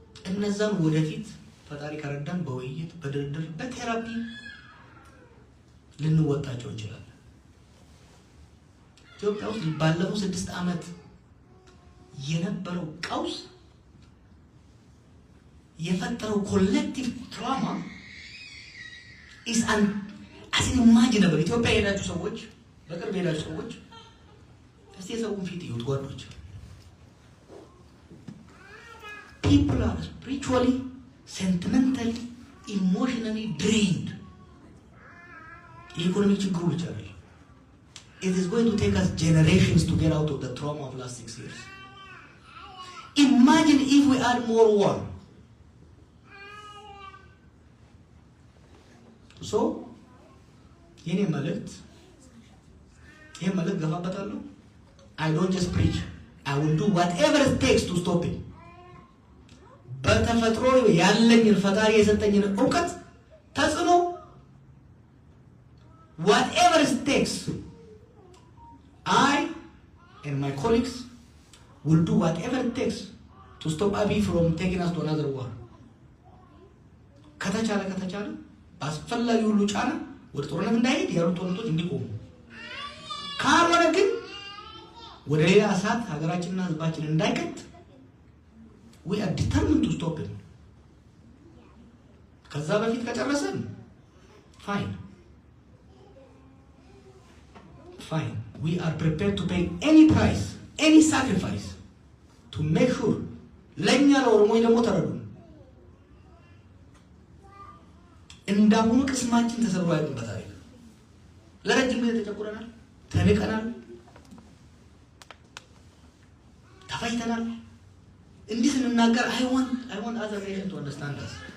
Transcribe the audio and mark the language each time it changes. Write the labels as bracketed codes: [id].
[am] እነዛን ወደፊት ፈጣሪ ከረዳን በውይይት በድርድር በቴራፒ ልንወጣቸው እንችላለን። ኢትዮጵያ ውስጥ ባለፈው 6 ዓመት የነበረው ቀውስ የፈጠረው ኮሌክቲቭ ትራውማ [en] is unimaginable. [am] ኢትዮጵያ የሄዳችሁ ሰዎች በቅርብ የሄዳችሁ ሰዎች እስቲ የሰውን ፊት ይዩት ጓዶች። [en] People are spiritually, sentimentally, emotionally drained. [am] ኢኮኖሚ ችግሩ ብቻ አይደለም። [en] It is going to take us generations to get out of the trauma of last 6 years. Imagine if we add more war. [am] ሶ የኔ መልእክት ገፋበታለሁ። [en] I don't just preach. I will do whatever it takes to stop it. [am] በተፈጥሮ ያለኝን ፈጣሪ የሰጠኝን ዕውቀት ተጽዕኖ [en] whatever it takes, I and my colleagues will do whatever it takes to stop Abiy from taking us to another war. [am] ከተቻለ በአስፈላጊ ሁሉ ጫና ወደ ጦርነት እንዳይሄድ ያሉ ጦርነቶች እንዲቆሙ፣ ካልሆነ ግን ወደ ሌላ እሳት ሀገራችንና ህዝባችን እንዳይከት [en] we are determined to stop it. [am] ከዛ በፊት ከጨረሰን fine. [en] We are prepared to pay any price, any sacrifice to make sure [am] ለኛ ለኦሮሞዎች ደግሞ ተረዱ እንዳሁኑ ቅስማችን ተሰብሮ አይቀርበታል። ለረጅም ጊዜ ተጨቁረናል፣ ተንቀናል፣ ተፋይተናል። እንዲህ ስንናገር [en] I want other nations to understand us.